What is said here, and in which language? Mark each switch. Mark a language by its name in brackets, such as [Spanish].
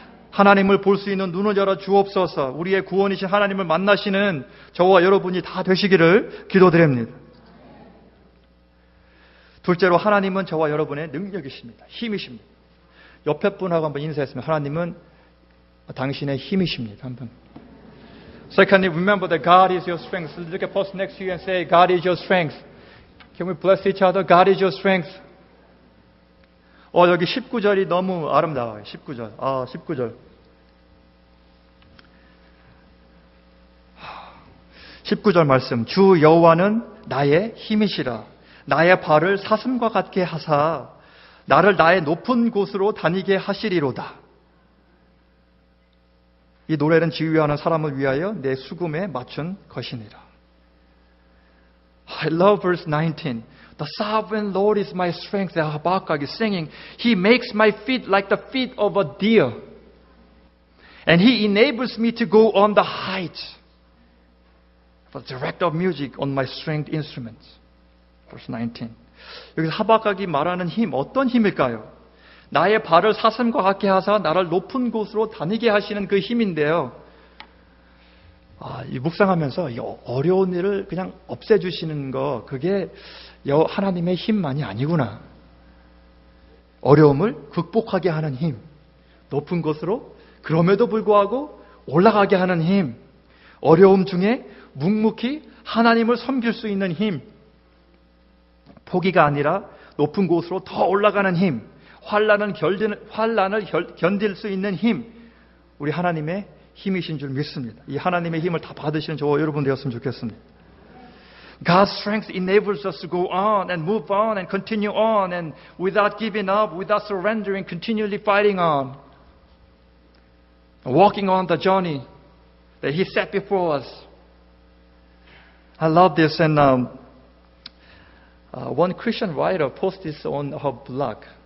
[Korean] 하나님을 볼 수 있는 눈을 열어 주옵소서. 우리의 구원이신 하나님을 만나시는 저와 여러분이 다 되시기를 기도드립니다. 둘째로 하나님은 저와 여러분의 능력이십니다. 힘이십니다. 옆에 분하고 한번 인사했으면 하나님은 당신의 힘이십니다. 한번. [English] Secondly, remember that God is your strength. Look at the person next to you and say, God is your strength. Can we bless each other? God is your strength. [Korean] 여기 19절이 너무 아름다워요. 19절. 19절. 19절 말씀. 주 여호와는 나의 힘이시라. 나의 발을 사슴과 같게 하사 나를 나의 높은 곳으로 다니게 하시리로다. 이 노래는 지휘하는 사람을 위하여 내 수금에 맞춘 것이니라. [English] I love verse 19. The sovereign Lord is my strength. Habakkuk is singing. He makes my feet like the feet of a deer. And He enables me to go on the heights. The director of music on my stringed instruments. Verse 19. [Korean] 여기서 하박국이 말하는 힘, 어떤 힘일까요? 나의 발을 사슴과 같게 하사 나를 높은 곳으로 다니게 하시는 그 힘인데요. 이 묵상하면서 이 어려운 일을 그냥 없애주시는 거, 그게 하나님의 힘만이 아니구나. 어려움을 극복하게 하는 힘, 높은 곳으로 그럼에도 불구하고 올라가게 하는 힘, 어려움 중에 묵묵히 하나님을 섬길 수 있는 힘, 포기가 아니라 높은 곳으로 더 올라가는 힘, 환난을 견딜 수 있는 힘, 우리 하나님의 힘이신 줄 믿습니다. 이 하나님의 힘을 다 받으시는 저와 여러분 되었으면 좋겠습니다. [English] God's strength enables us to go on and move on and continue on and without giving up, without surrendering, continually fighting on, walking on the journey that He set before us. I love this, and one Christian writer posted this on her blog.